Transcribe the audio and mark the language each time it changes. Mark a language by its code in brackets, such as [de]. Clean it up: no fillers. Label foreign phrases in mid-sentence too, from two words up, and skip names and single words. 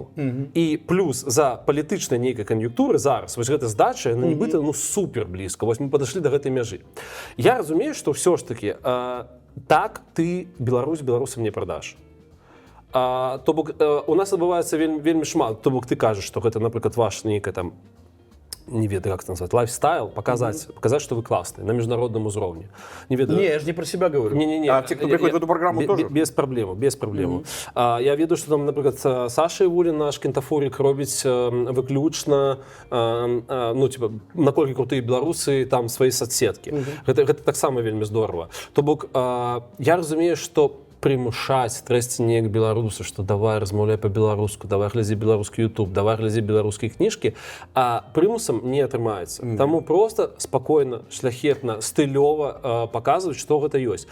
[be] І плюс за палітычнай нейкай кан'юнктуры зараз вось гэта здача, яна нібыта супер блізка. Вось мы падышлі да гэтай мяжы. Я разумею, што ўсё ж такі так ты беларусам не прадаш. То бок у нас адбываецца вельмі шмат. То бок ты кажаш, што гэта, напрыклад, ваш нейкая там, не ведаю, [ru] как это назвать, лайфстайл, показать, что вы классные на международном уровне. [be] Не ведаю. [ru] Не, я же не про себя говорю. Не. А те, кто приходит в эту программу, тоже? Без проблем. [be] Я ведаю, [ru] что там, например, Саша Івулін, наш кентафорик, робить выключно, ну, типа, наколькі крутые белорусы, там, свои соцсетки. [be] Это так само вельмі здорово. То бок, я разумею, что прымушаць трэсці неяк беларусы, што давай размаўляй па-беларуску, давай глядзі беларускі YouTube, давай глядзі беларускія кніжкі, а прымусам не атрымаецца. Таму проста спакойна, шляхетна, стылёва паказваць, што гэта ёсць.